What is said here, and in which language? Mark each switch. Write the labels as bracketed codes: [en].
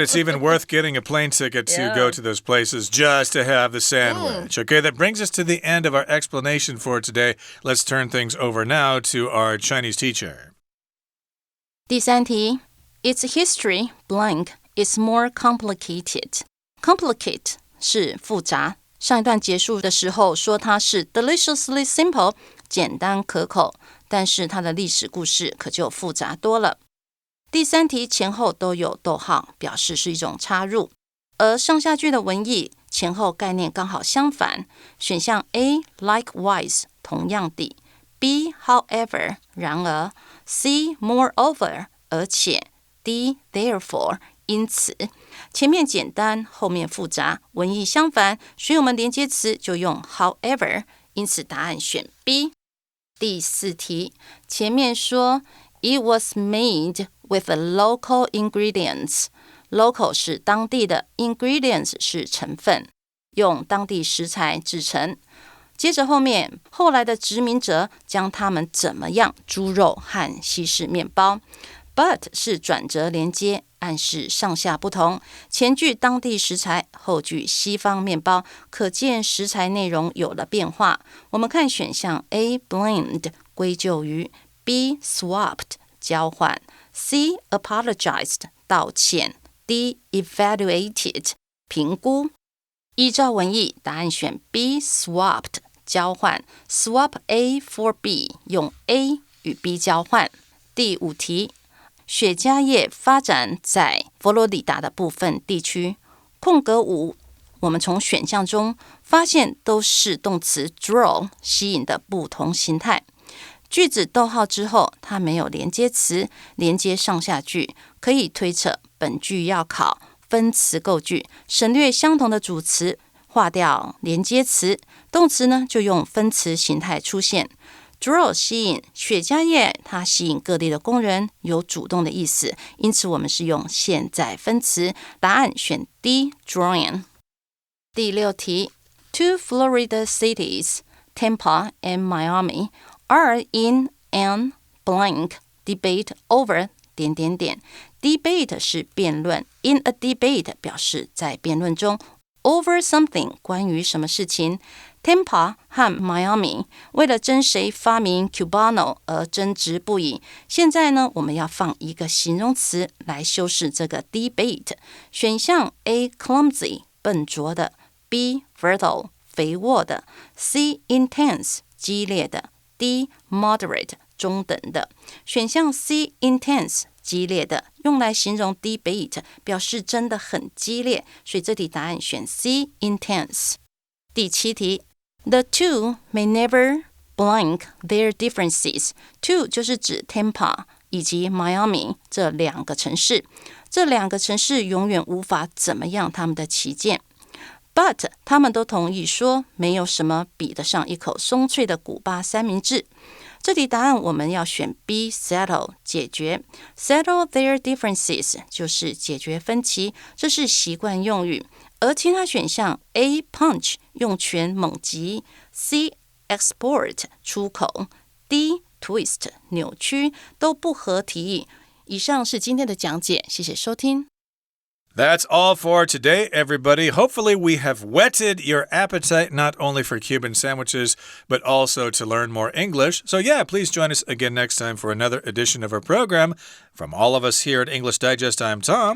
[en] It's even worth getting a plane ticket to go to those places just to have the sandwich. Okay, that brings us to the end of our explanation for today. Let's turn things over now to our Chinese teacher. [zh] 第三题 [en] Its history blank is more complicated. [zh] Complicate 是复杂。上一段结束的时候说它是 [en] deliciously simple, [zh] 简单可口，但是它的历史故事可就复杂多了。第三题前后都有逗号，表示是一种插入，而上下句的文意前后概念刚好相反。选项 A likewise 同样地， B however 然而， C moreover 而且， D therefore 因此。前面简单，后面复杂，文意相反，所以我们连接词就用 however，因此答案选 B。第4题，前面说 [en] It was made with local ingredients。 [zh] Local 是当地的 ，ingredients 是成分，用当地食材制成。接着后来的殖民者将它们怎么样？猪肉和西式面包。But 是转折连接，暗示上下不同。前句当地食材，后句西方面包，可见食材内容有了变化。我们看选项 A blamed 归咎于 ，B swapped 交换 ，C apologized 道歉。 D. Evaluated 评估。依照文意，答案选 B. Swapped 交换 [en] Swap A for B [zh] 用 A 与 B 交换。第5题，雪茄叶发展在佛罗里达的部分地区。空格5，我们从选项中发现都是动词 draw 吸引的不同形态。句子逗号之后，它没有连接词，连接上下句，可以推测本句要考分词构句，省略相同的主词，划掉连接词，动词呢就用分词形态出现。 Draw 吸引雪茄叶，它吸引各地的工人，有主动的意思，因此我们是用现在分词，答案选 D drawing。第6题 [en] Two Florida cities, Tampa and Miami are in an blank debate over ... [zh] Debate 是辩论 [en] In a debate [zh] 表示在辩论中 [en] Over something [zh] 关于什么事情。 Tampa 和 Miami 为了争谁发明 Cubano 而争执不已。现在呢，我们要放一个形容词来修饰这个 debate。选项 A clumsy 笨拙的， B fertile 肥沃的， C intense 激烈的， D moderate 中等的。选项 C intense 激烈的，用来形容 debate 表示真的很激烈，所以这题答案选 C intense。第7题 [en] The two may never blank their differences. [zh] Two 就是指 Tampa 以及 Miami 这2个城市，这2个城市永远无法怎么样他们的旗舰。 But 他们都同意说，没有什么比得上一口松脆的古巴三明治。这题答案我们要选 B settle 解决 [en] Settle their differences [zh] 就是解决分歧，这是习惯用语。而其他选项 A punch 用拳猛击， C export 出口， D twist 扭曲都不合题意。以上是今天的讲解，谢谢收听。 [en] That's all for today, everybody. Hopefully we have whetted your appetite not only for Cuban sandwiches, but also to learn more English. So yeah, please join us again next time for another edition of our program. From all of us here at English Digest, I'm Tom.